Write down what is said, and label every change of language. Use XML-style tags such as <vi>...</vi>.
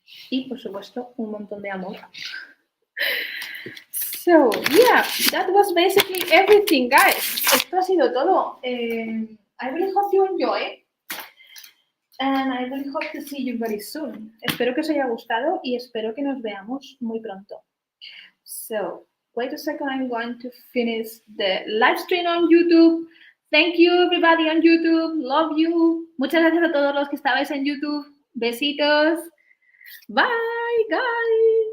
<es>Y, por supuesto, un montón de amor.</es> <en>So, yeah, that was basically everything, guys.</en> <es>Esto ha sido todo.</es> <en>I really hope you enjoy. And I really hope to see you very soon.</en> <es>Espero que os haya gustado y espero que nos veamos muy pronto.</es> <en>So, wait a second, I'm going to finish the live stream on YouTube. Thank you, everybody on YouTube. Love you.</en> <es>Muchas gracias a todos los que estabais en YouTube. Besitos.</es> <en>Bye, guys.</en>